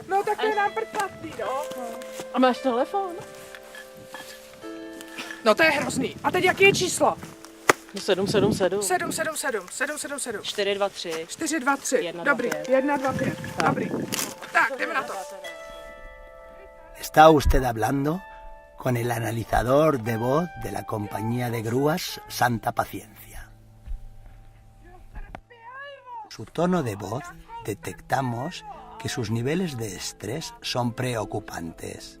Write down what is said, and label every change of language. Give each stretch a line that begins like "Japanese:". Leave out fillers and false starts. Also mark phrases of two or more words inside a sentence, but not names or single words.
Czech: No tak je nám předplatný, no. A máš telefon? No to je hrozný. A teď jaký je číslo? 777. 777, 777. 423. 423. Dobrý, 125. Dobrý. Tak, jdeme na to.
Spanish: Está usted hablando con el analizador de voz de la compañía de grúas Santa Paciencia. Su tono de voz detectamos que sus niveles de estrés son preocupantes.